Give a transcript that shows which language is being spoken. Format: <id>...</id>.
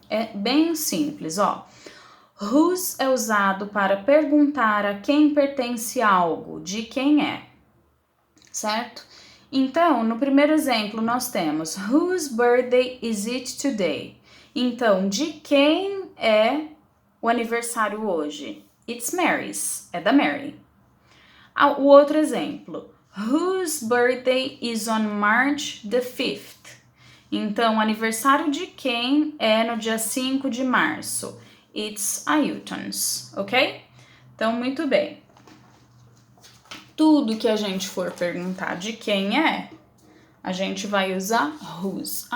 <pt>É bem simples, ó. Whose é usado para perguntar a quem pertence algo, de quem é, certo? Então, no primeiro exemplo, nós temos</pt> <en>Whose birthday is it today?</en> <pt>Então, de quem é o aniversário hoje?</pt> <en>It's Mary's,</en> <pt>é da Mary. O outro exemplo,</pt> <en>Whose birthday is on March the 5th?</en> <pt>Então, o aniversário de quem é no dia 5 de março?</pt> <en>It's Ailton's,</en> <pt>ok? Então, muito bem. Tudo que a gente for perguntar de quem é, a gente vai usar whose.</pt>